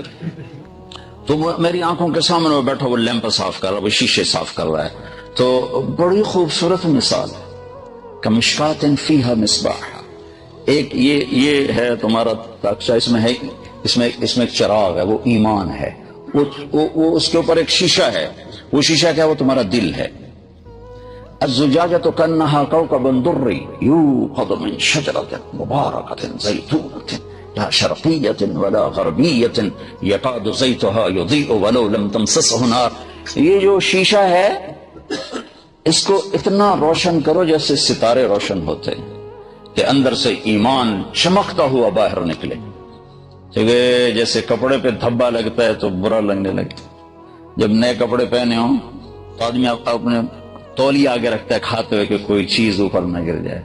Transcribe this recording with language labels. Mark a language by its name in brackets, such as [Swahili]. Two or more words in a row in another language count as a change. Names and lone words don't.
[Urdu] تو وہ میری آنکھوں کے سامنے وہ بیٹھا، وہ لیمپ صاف کر رہا، وہ شیشے صاف کر رہا ہے. تو بڑی خوبصورت مثال ہے. [Arabic] کمشکات فیہا مصباح، [Urdu] ایک یہ ہے تمہارا تاکچہ، اس میں ہے، اس میں ایک چراغ ہے، وہ ایمان ہے، وہ اس کے اوپر ایک شیشہ ہے، وہ شیشہ کیا ہے؟ وہ تمہارا دل ہے۔ [Arabic] الزجاجۃ کانہا کوکب درّی یوقد من شجرۃ مبارکۃ زیتونۃ لا شرقیۃ ولا غربیۃ یکاد زیتھا یضیء ولو لم تمسسہ نار۔ [Urdu] یہ جو شیشہ ہے اس کو اتنا روشن کرو جیسے ستارے روشن ہوتے ہیں کہ اندر سے ایمان چمکتا ہوا باہر نکلے، کیونکہ جیسے کپڑے پہ دھبا لگتا ہے تو برا لگنے لگتا، جب نئے کپڑے پہنے ہوں تو آدمی اپنے تولیہ آگے رکھتا ہے کھاتے ہوئے کہ کوئی چیز اوپر نہ گر جائے۔